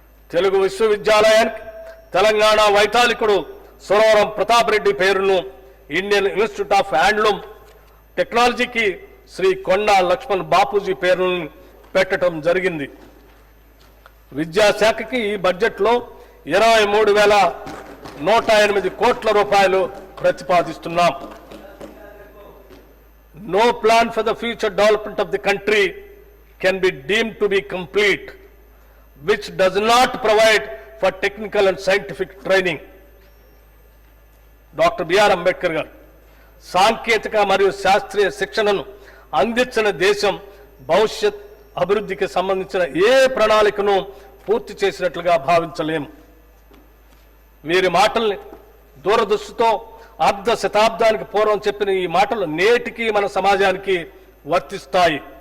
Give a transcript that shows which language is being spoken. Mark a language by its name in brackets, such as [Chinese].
[Telugu] తెలుగు విశ్వవిద్యాలయానికి తెలంగాణ వైతాళికుడు సురవరం ప్రతాప్ రెడ్డి పేరును, Indian institute of handloom టెక్నాలజీకి శ్రీ కొండా లక్ష్మణ్ బాపూజీ పేరును పెట్టడం జరిగింది. విద్యాశాఖకి ఈ బడ్జెట్లో 23,108 కోట్ల రూపాయలు ప్రతిపాదిస్తున్నాం. [English] No plan for the future development of the country can be deemed to be complete which does not provide for technical and scientific training. [Telugu] Doctor BR Ambedkar గారు సాంకేతిక మరియు శాస్త్రీయ శిక్షణను అందించిన దేశం భవిష్యత్ అభివృద్ధికి సంబంధించిన ఏ ప్రణాళికను పూర్తి చేసినట్లుగా భావించలేము. వీరి మాటల్ని దూరదృష్టితో అర్ధ శతాబ్దానికి పూర్వం చెప్పిన ఈ మాటలు నేటికి మన సమాజానికి వర్తిస్తాయి.